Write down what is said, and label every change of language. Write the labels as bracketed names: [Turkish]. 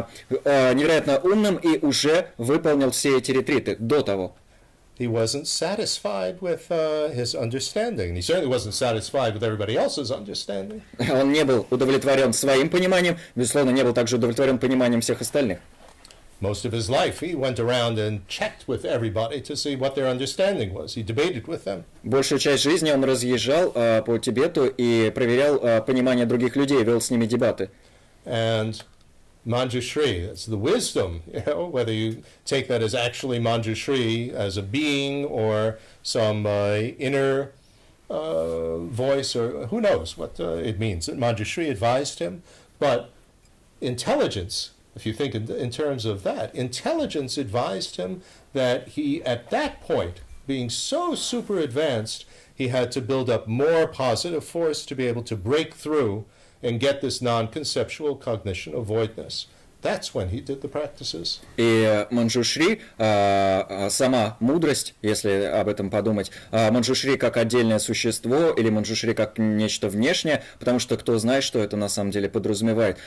[Russian] Невероятно умным и уже выполнил все эти ретриты до того. [English] He wasn't satisfied with his understanding. He certainly wasn't satisfied with everybody else's understanding. [Russian] Он не был удовлетворен своим пониманием, безусловно, не был также удовлетворен пониманием всех остальных. [English] Most of his life he went around and checked with everybody to see what their understanding was. He debated with them. [Russian] Большую часть жизни он разъезжал по Тибету и проверял понимание других людей, вел с ними дебаты. [English] And Manjushri, that's the wisdom, whether you take that as actually Manjushri as a being or some inner voice, or who knows what it means. Manjushri advised him, but intelligence, if you think in terms of that, intelligence advised him that he, at that point, being so super advanced, he had to build up more positive force to be able to break through and get this non-conceptual cognition of voidness. That's when he did the practices. [Russian] И Манджушри, сама мудрость, если об этом подумать, Манджушри как отдельное существо или Манджушри как нечто внешнее, потому что кто знает, что это на самом деле подразумевает.